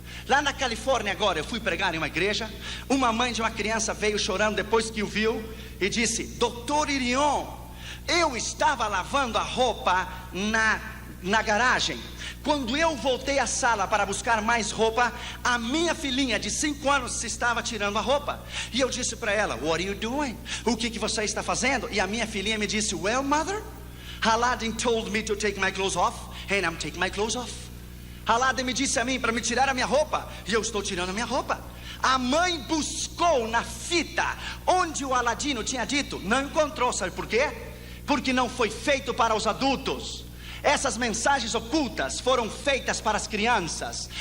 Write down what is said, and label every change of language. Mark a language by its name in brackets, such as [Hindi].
[Portuguese] Lá na Califórnia agora, eu fui pregar em uma igreja. Uma mãe de uma criança veio chorando depois que o viu e disse: Dr. Irion, eu estava lavando a roupa na garagem. Quando eu voltei à sala para buscar mais roupa, a minha filhinha de 5 anos se estava tirando a roupa. E eu disse para ela: [English] what are you doing? [Portuguese] O que você está fazendo? E a minha filhinha me disse: [English] well, mother, Aladdin told me to take my clothes off, and I'm taking my clothes off. [Portuguese] Aladdin me disse a mim para me tirar a minha roupa, e eu estou tirando a minha roupa. A mãe buscou na fita onde o Aladino tinha dito, não encontrou. Sabe por quê? Porque não foi feito para os adultos. Essas mensagens ocultas foram feitas para as crianças.